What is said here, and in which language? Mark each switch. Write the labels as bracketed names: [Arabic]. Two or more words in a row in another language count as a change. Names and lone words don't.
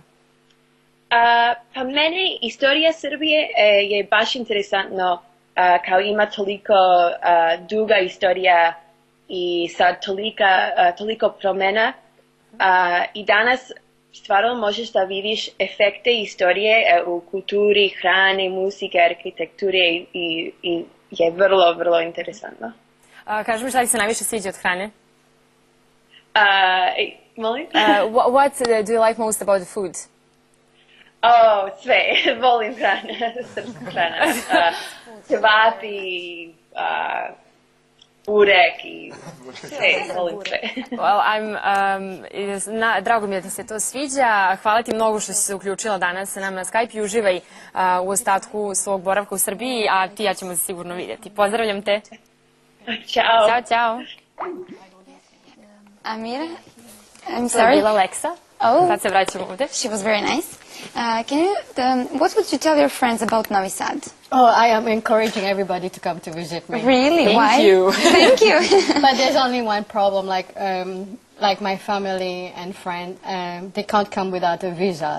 [Serbian] Pa mene istorija Srbije je baš interesantno, kao ima toliko duga istorija i sad toliko promjena i danas stvarno možeš da vidiš efekte istorije u kulturi, hrane, muzike, arhitekture i je vrlo, vrlo interesantno. Kaži mi šta ti se najviše sviđa od hrane? Molim? [English] What do you like most about the food? [Serbian] Sve. Volim hrana, srpska hrana. Ćevapi, burek i sve, volim sve. Drago mi je da ti se to sviđa. Hvala ti mnogo što si se uključila danas sa nama na Skype i uživaj u ostatku svog boravka u Srbiji, a ti i ja ćemo se sigurno vidjeti. Pozdravljam te. Ćao. Ćao. [English] Amira, I'm [Serbian] To je [English] sorry. [Serbian] bila Leksa. Sad se vraćamo ovde. [English] She was very nice. What would you tell your friends about Novi Sad? I am encouraging everybody to come to visit me. Really? Thank Why? you. Thank you. But there's only one problem, like my family and friends, they can't come without a visa.